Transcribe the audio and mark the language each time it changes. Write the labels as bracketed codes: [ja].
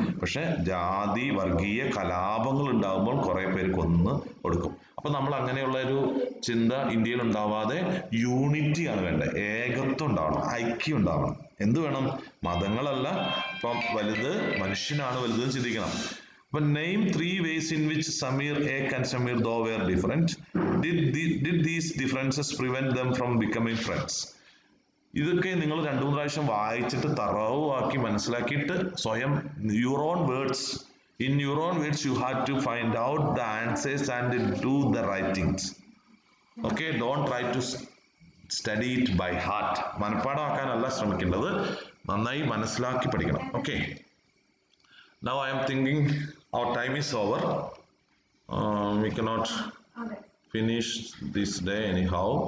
[ml] പക്ഷെ ജാതി വർഗീയ കലാപങ്ങൾ ഉണ്ടാകുമ്പോൾ കുറെ പേര് കൊന്ന് കൊടുക്കും. അപ്പൊ നമ്മൾ അങ്ങനെയുള്ള ഒരു ചിന്ത ഇന്ത്യയിൽ ഉണ്ടാവാതെ യൂണിറ്റി ആണ് വേണ്ടത്. ഏകത്വം ഉണ്ടാവണം, ഐക്യം ഉണ്ടാവണം. എന്ത് വേണം? മതങ്ങളല്ല, ഇപ്പം വലുത് മനുഷ്യനാണ് വലുത് ചിന്തിക്കണം. [en] അപ്പൊ name 3 ways in which Samir Ek and Samir Do were different. Did these differences prevent them from becoming friends? [ml] ഇതൊക്കെ നിങ്ങൾ 2-3 പ്രാവശ്യം വായിച്ചിട്ട് തറവാക്കി മനസ്സിലാക്കിയിട്ട് സ്വയം [en] your own words you have to find out the answers and do the right things. Okay, don't try to study it by heart. [ml] മനപ്പാഠമാക്കാനല്ല ശ്രമിക്കേണ്ടത്, നന്നായി മനസ്സിലാക്കി പഠിക്കണം. [en] Okay, now I am thinking our time is over. We cannot finish this day anyhow.